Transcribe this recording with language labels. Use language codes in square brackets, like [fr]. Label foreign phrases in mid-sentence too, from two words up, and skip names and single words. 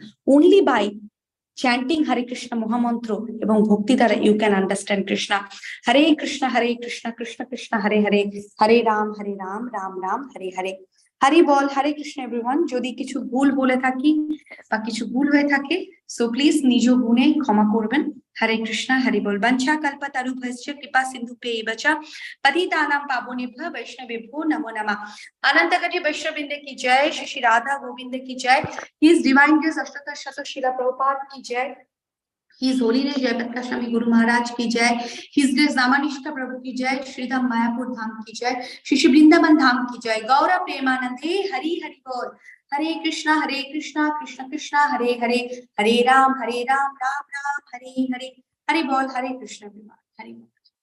[en] Only by chanting Hare Krishna [bn] মহামন্ত্র এবং ভক্তি দ্বারা [en] you can understand Krishna. [bn] হরে কৃষ্ণ কৃষ্ণ কৃষ্ণ হরে হরে, হরে রাম রাম রাম হরে হরে। হরি বল, হরে কৃষ্ণ এভরিওয়ান। যদি কিছু ভুল বলে থাকি বা কিছু ভুল হয়ে থাকে, [en] so please [bn] নিজ গুণে ক্ষমা করবেন। হরে কৃষ্ণ, হরি বল। [sa] বঞ্চা কল্পতরুভ্যশ্চ কৃপা সিন্ধুভ্যেব চ পতিতানাং পাবনেভ্যো বৈষ্ণবেভ্যো নমো নমঃ। [hi] अनंत कोटि वैष्णववृंद की जय, श्री राधा गोविंद की जय, [en] His Divine Grace [hi] अष्टोत्तर शत श्रील प्रभुपाद की जय, [en] His Holiness [hi] जयप्रकाश स्वामी गुरु महाराज की जय, [en] His Grace [hi] रामानिष्ठा प्रभु की जय, श्रीधाम मायापुर धाम की जय, श्री श्री वृंदावन धाम की जय। गौर प्रेमानंदे हरि हरि बोल। हरे कृष्णा कृष्ण कृष्ण हरे हरे, हरे राम राम राम हरे हरे। हरि बोल, हरे कृष्ण। हरि बोल।